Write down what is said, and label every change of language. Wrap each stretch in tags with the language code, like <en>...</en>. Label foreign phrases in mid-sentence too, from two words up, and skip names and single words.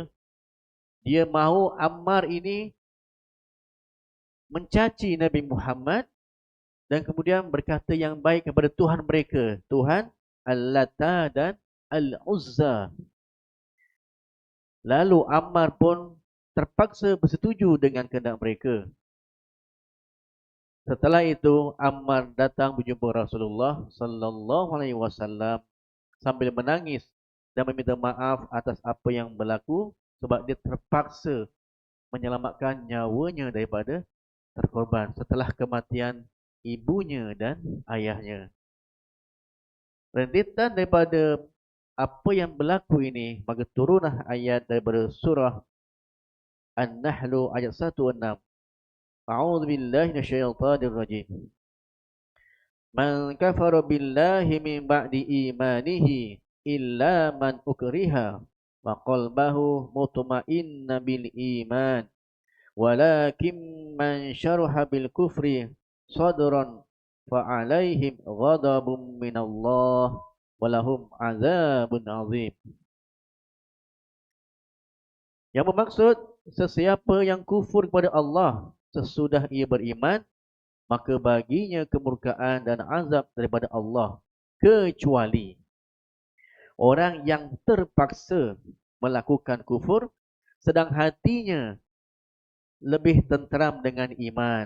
<ms>Dia mahu Ammar ini mencaci Nabi Muhammad dan kemudian berkata yang baik kepada Tuhan mereka, Tuhan Al-Lata dan Al-Uzza. Lalu Ammar pun terpaksa bersetuju dengan kehendak mereka. Setelah itu Ammar datang berjumpa Rasulullah</ms> <ar>صلى الله عليه وسلم</ar> <ms>sambil menangis dan meminta maaf atas apa yang berlaku sebab dia terpaksa menyelamatkan nyawanya daripada terkorban setelah kematian ibunya dan ayahnya. Rentetan daripada apa yang berlaku ini, maka turunlah ayat daripada surah An-Nahl ayat 106.</ms> <ar>أعوذ بالله من الشيطان الرجيم. من كفر بالله من بعد إيمانه إلا من أكره وقلبه مطمئن بالإيمان ولكن من شرح بالكفر صدرا فعليهم غضب من الله ولهم عذاب عظيم.</ar> <ms>Yang bermaksud, sesiapa yang kufur kepada Allah sesudah ia beriman, maka baginya kemurkaan dan azab daripada Allah, kecuali orang yang terpaksa melakukan kufur sedang hatinya lebih tenteram dengan iman.</ms>